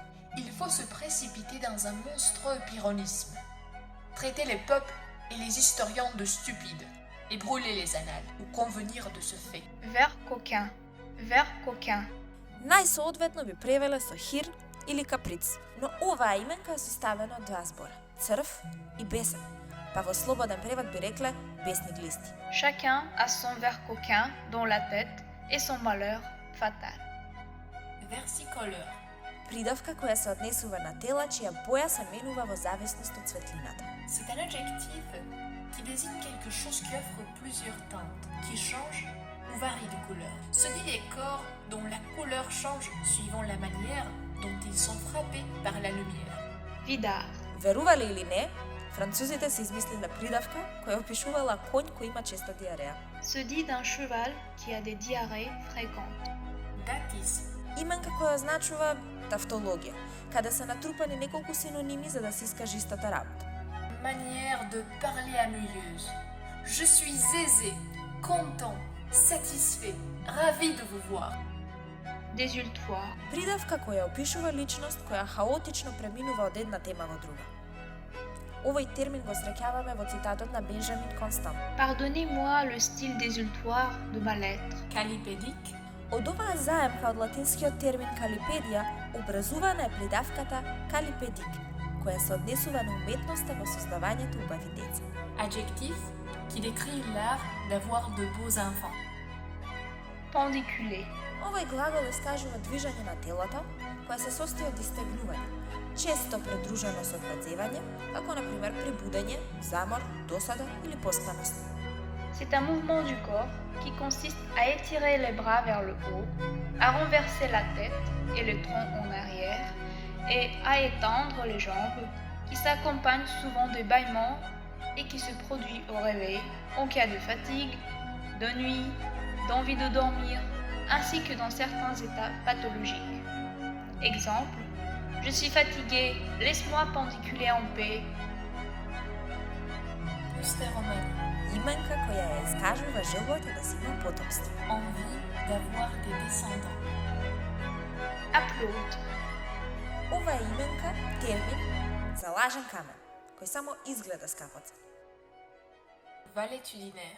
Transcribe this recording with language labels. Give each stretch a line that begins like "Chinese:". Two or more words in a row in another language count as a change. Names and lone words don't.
French: Il faut se précipiter dans un monstrueux pyrrhonisme, traiter les peuples et les historiens de stupides, et brûler les annales, ou convenir de ce fait. Vert coquin. Vert coquin.
Macedonian: Најсоодветно би превеле со хир или каприц, но оваа именка е составена од два збора – црв и бесен, па во слободен превод би рекле бесни глисти.
French: Chacun a son vert coquin dans la tête et son malheur fatal. Versicoleur.
Macedonian: Придавка која се однесува на тела чија боја се менува во зависност од светлината.
French: C'est un adjectif qui désigne quelque chose qui offre plusieurs teintes, qui change ou varie de couleur. Ce dit des corps dont la couleur change suivant la manière dont ils sont frappés par la lumière. Vidar.
Macedonian: Верувале или не, французите се измислиле придавка која опишувала коњ кој има често диареја.
French: Se dit d'un cheval qui a des diarrhées fréquentes. Datis.
Macedonian: Именка која означува тавтологија, каде се натрупани неколку синоними за да се искаже истата работа.
French: Manière de parler ennuyeuse. Je suis aisé, content, satisfait, ravi de vous voir. Désultoire.
Macedonian: Придавка која опишува личност која хаотично преминува од една тема во друга. Овој термин го среќаваме во цитатот на Бенжамин Констант.
French: Pardonnez-moi le style désultoire de ma lettre. Calipédique.
Macedonian: Од оваа заемка од латинскиот термин калипедија образувана е придавката калипедик, која се однесува на уметноста во создавањето убави деца.
French: Adjectif qui décrit l'art d'avoir de beaux enfants. Pendiculer.
Macedonian: Овој глагол искажува движење на телото, кое се состои од истегнување, често придружено со одврзевање, како на пример при будење, замор, досада или поспаност.
French: C'est un mouvement du corps qui consiste à étirer les bras vers le haut, à renverser la tête et le tronc en arrière et à étendre les jambes qui s'accompagne souvent de bâillements et qui se produit au réveil en cas de fatigue, de nuit, d'envie de dormir, ainsi que dans certains états pathologiques. Exemple, je suis fatigué, laisse-moi pendiculer en paix. Postéromalie.
Macedonian: Именка која ја искажува желбата да си има потомство.
French: Envie d'avoir des descendants. Applaude.
Macedonian: Ова е именка, термин за лажен камен, кој само изгледа скапоца.
French: Valétudinaire.